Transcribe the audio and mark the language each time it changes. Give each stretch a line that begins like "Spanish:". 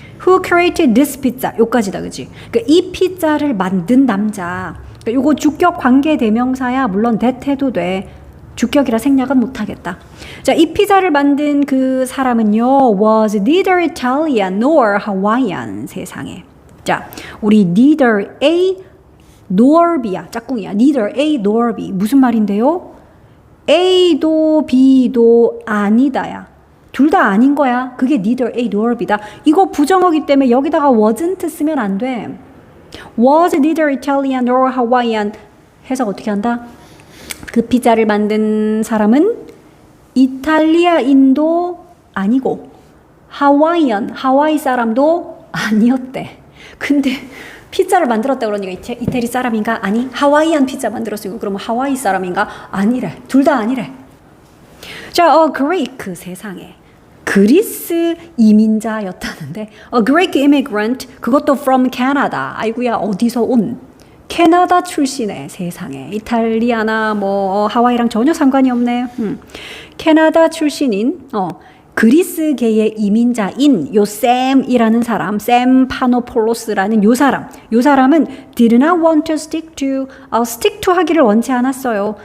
English: Who created this pizza? 요까지다, 그치?
Korean: 그러니까 이 피자를 만든 남자. 그러니까 요거 주격 관계 대명사야. 물론 that 해도 돼. 주격이라 생략은 못하겠다. 자, 이 피자를 만든 그 사람은요,
English: was neither Italian nor Hawaiian.
Korean: 세상에. 자, 우리
English: neither A nor B
Korean: 야. 짝꿍이야.
English: neither A nor B.
Korean: 무슨 말인데요? A도 B도 아니다야. 둘 다 아닌 거야. 그게
English: neither A nor B
Korean: 다. 이거 부정어기 때문에 여기다가 wasn't 쓰면 안 돼.
English: was neither Italian nor Hawaiian.
Korean: 해석 어떻게 한다? 그 피자를 만든 사람은 이탈리아인도 아니고 하와이 사람도 아니었대. 근데 피자를 만들었다 그러니까 이태리 사람인가? 아니, 하와이안 피자 만들었으니까 그러면 하와이 사람인가? 아니래. 둘 다 아니래. 자, 그레이크 세상에. 그리스 이민자였다는데
English: a Greek immigrant
Korean: 그것도
English: from Canada.
Korean: 아이고야 어디서 온 캐나다 출신의 세상에. 이탈리아나 뭐 하와이랑 전혀 상관이 없네. 캐나다 출신인 그리스계의 이민자인 요 샘이라는 사람, 샘 파노폴로스라는 요 사람은
English: did not want to stick to
Korean: 하기를 원치 않았어요.